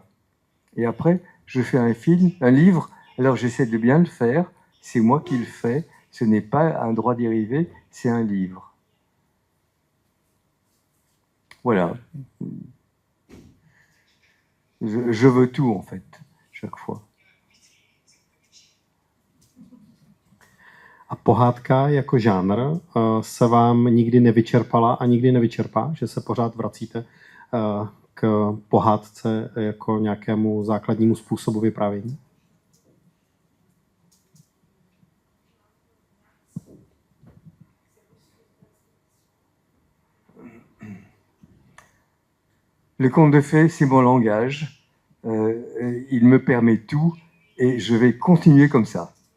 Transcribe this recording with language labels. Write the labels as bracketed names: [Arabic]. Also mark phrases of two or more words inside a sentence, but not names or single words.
[French] Et après, je fais un film, un livre, alors j'essaie de bien le faire, c'est moi qui le fais, ce n'est pas un droit dérivé, c'est un livre. Voilà. Je veux tout, en fait, chaque fois. [Czech] A pohádka jako žánr se vám nikdy nevyčerpala a nikdy nevyčerpá, že se pořád vracíte k pohádce jako nějakému základnímu způsobu vyprávění? [French] Le conte de fées, c'est mon langage. Il me permet tout et je vais continuer comme ça.